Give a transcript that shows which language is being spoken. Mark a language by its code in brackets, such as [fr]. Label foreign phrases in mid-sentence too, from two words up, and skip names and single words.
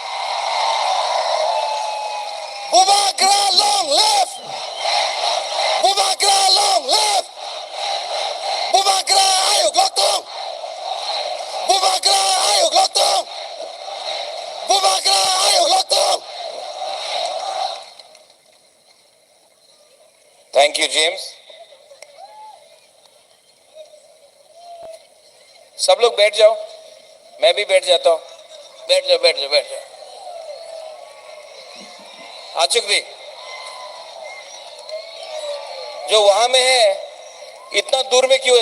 [trp] Bubagra long left Bubagra long left Bubagra ayo glotong Bubagra ayo glotong Bubagra ayo glotong. [en] Thank you James. [hi] सब लोग बैठ जाओ, मैं भी बैठ जाता हूँ। बैठ जाओ बैठ जाओ बैठ जाओ। आचुक दी जो वहां में है इतना दूर में क्यों है?